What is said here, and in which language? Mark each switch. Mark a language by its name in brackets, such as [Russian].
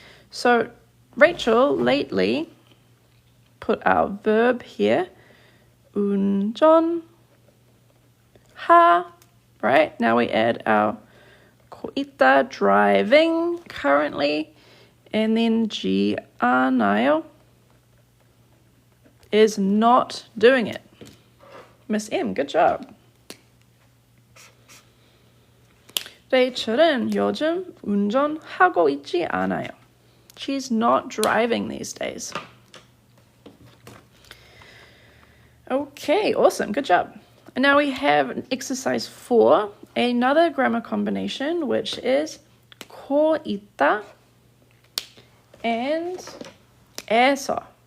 [English] So Rachel lately put our verb here, 운전하, right? Now we add our 있다, driving currently, and then 지 않아요 is not doing it. Miss M, good job. [Korean] 레이첼은 요즘 운전하고 있지 않아요. [English] She's not driving these days. Okay, awesome, good job. And now we have exercise 4, another grammar combination, which is 코 있다 and 에서.